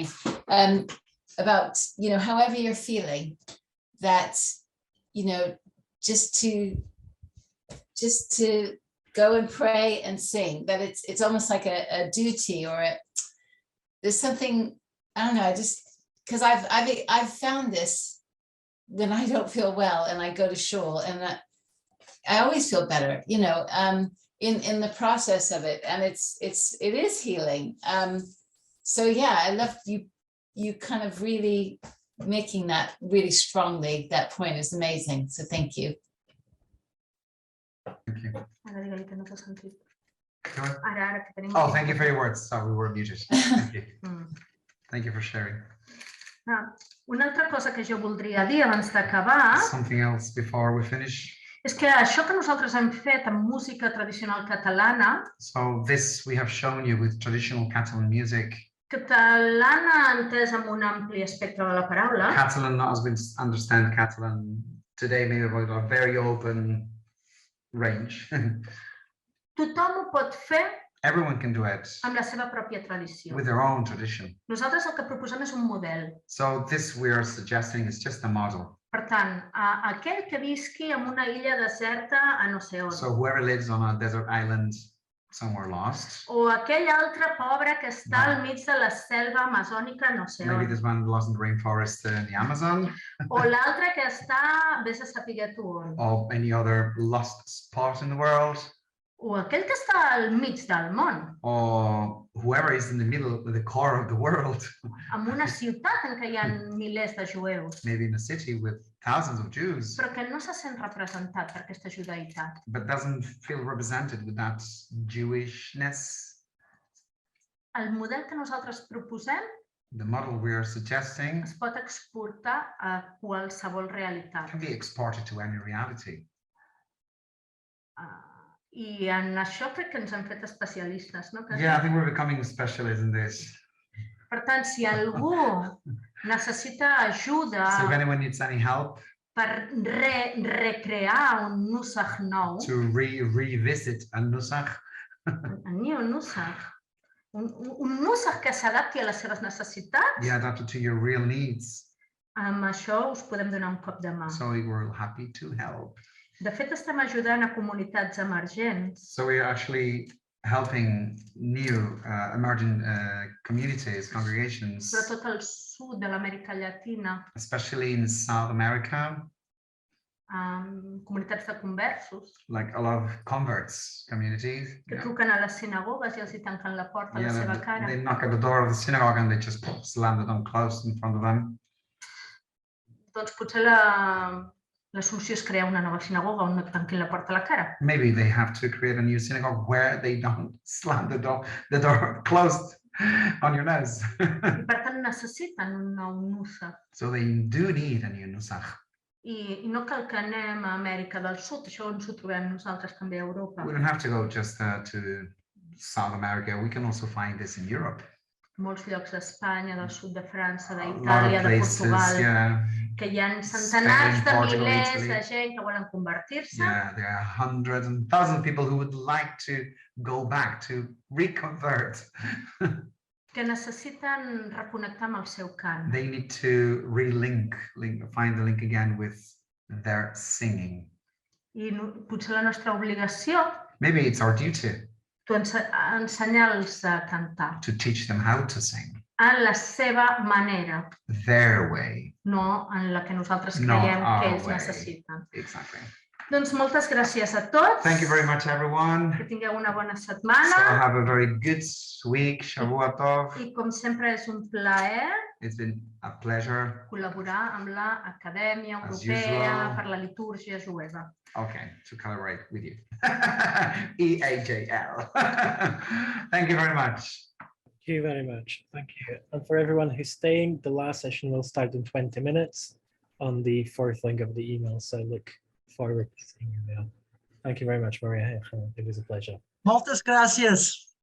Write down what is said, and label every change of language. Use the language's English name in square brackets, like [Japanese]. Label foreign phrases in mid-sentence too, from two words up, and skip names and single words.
[English] About, you know, however you're feeling, that, you know, just to go and pray and sing, that it's almost like a duty, or there's something, I don't know, because I've found this when I don't feel well and I go to shul, and I always feel better, you know, in the process of it, and it is healing. So yeah, I love you kind of really making that really strongly. That point is amazing. So thank you. Thank you. [Catalan] ara digue-li que no t'ha sentit. [English] Go on. [Catalan] Ara que tenim... [English] Oh, thank you for your words. Sorry, we were muted. Thank you. Thank you for sharing. [Catalan] Una altra cosa que jo voldria dir abans d'acabar [English] Something else before we finish. [Catalan] és que això que nosaltres hem fet amb música tradicional catalana, [English] So this we have shown you with traditional Catalan music. [Catalan] catalana entès amb un ampli espectre de la paraula, [English] Catalan, as we understand Catalan today, maybe about a very open range. [Catalan] tothom ho pot fer [English] Everyone can do it [Catalan] amb la seva pròpia tradició. [English] with their own tradition. [Catalan] Nosaltres el que proposem és un model. [English] So this we are suggesting is just a model. [Catalan] Per tant, aquell que visqui en una illa deserta a no sé on, [English] So whoever lives on a desert island somewhere lost, [Catalan] o aquell altre pobre que està al mig de la selva amazònica no sé [English] maybe [Catalan] on, [English] this one lost in the rainforest in the Amazon, [Catalan] o l'altre que està, vés a saber tu on, [English] or any other lost spot in the world, [Catalan] o aquell que està al mig del món, [English] or whoever is in the middle, the core of the world, [Catalan] en una ciutat en què hi ha milers de jueus, [English] maybe in a city with thousands of Jews, [Catalan] però que no se sent representat per aquesta judaïtat. [English] but doesn't feel represented with that Jewishness. [Catalan] El model que nosaltres proposem [English] The model we are suggesting [Catalan] es pot exportar a qualsevol realitat. [English] can be exported to any reality. [Catalan] I en això crec que ens hem fet especialistes, no? [English] Yeah, I think we're becoming specialists in this. [Catalan] Per tant, si algú necessita ajuda [English] So if anyone needs any help [Catalan] per recrear un nusach nou, [English] to revisit a Nusach, [Catalan] ni un nusach, un nusach que s'adapti a les seves necessitats, [English] yeah, adapted to your real needs. [Catalan] amb això us podem donar un cop de mà. [English] So we're happy to help. [Catalan] De fet, estem ajudant a comunitats emergents [English] So we're actually helping new emerging communities, congregations, [Catalan] sobretot al sud de l'Amèrica Llatina, [English] especially in South America, [Catalan] comunitats de conversos, [English] like a lot of converts communities. [Catalan] que [English] Yeah. [Catalan] truquen a les sinagogues i els hi tanquen la porta a la [English] Yeah, [Catalan] seva cara. [English] they knock at the door of the synagogue and they just slam it on closed in front of them. [Catalan] Doncs potser la solució és crear una nova sinagoga on no et tanquin la porta a la cara. [English] Maybe they have to create a new synagogue where they don't slam the door closed on your nose. [Catalan] I per tant necessiten un nou nusach. [English] So they do need a new nusach. [Catalan] I no cal que anem a Amèrica del Sud, això ens ho trobem nosaltres també a Europa. [English] We don't have to go just to South America. We can also find this in Europe. [Catalan] Molts llocs d'Espanya, del sud de França, [English] A lot of [Catalan] d'Itàlia, de [English] places, [Catalan] Portugal, [English] yeah. [Catalan] que hi ha centenars [English] Spain, [Catalan] de [English] Portugal, [Catalan] milers [English] Italy. [Catalan] de gent que volen convertir-se. [English] Yeah, there are hundreds and thousands of people who would like to go back to reconvert. [Catalan] que necessiten reconnectar amb el seu cant. [English] They need to find the link again with their singing. [Catalan] I potser la nostra obligació [English] Maybe it's our duty [Catalan] ensenyar-los a cantar [English] to teach them how to sing [Catalan] en la seva manera, [English] their way. [Catalan] no en la que nosaltres [English] Not [Catalan] creiem que [English] our [Catalan] ells [English] way. [Catalan] necessiten. [English] Exactly. [Catalan] Doncs moltes gràcies a tots. [English] Thank you very much, everyone. [Catalan] Que tingueu una bona [English] So [Catalan] setmana. [English] have a very good week. [Hebrew] Shavua Tov. [Catalan] I com sempre és un plaer [English] It's been a pleasure. [Catalan] col·laborar amb l'Acadèmia [English] As [Catalan] Europea [English] usual. [Catalan] per la Litúrgia Jueva. [English] Okay, to collaborate with you. EAJL. Thank you very much. Thank you very much. Thank you. And for everyone who's staying, the last session will start in 20 minutes on the fourth link of the email. So look forward to seeing you there. Thank you very much, Moriah. It was a pleasure. [Catalan] Moltes gràcies.